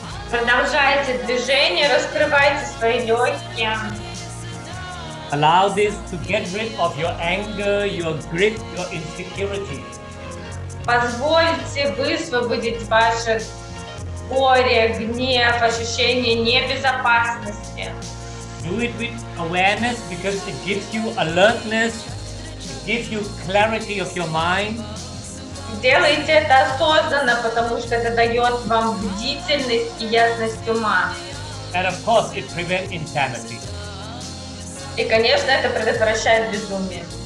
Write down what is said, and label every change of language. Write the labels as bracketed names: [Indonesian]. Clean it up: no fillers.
[Russian] Продолжайте движение, раскрывайте свои легкие. [English] Allow this to get rid of your anger, your grit, your insecurity. [Russian] Позвольте высвободить ваше горе, гнев, ощущение небезопасности. [English] Do it with awareness because it gives you alertness, it gives you clarity of your mind. [Russian] Делайте это осознанно, потому что это дает вам бдительность и ясность ума. [English] And of course, it prevents insanity. [Russian] И, конечно, это предотвращает безумие.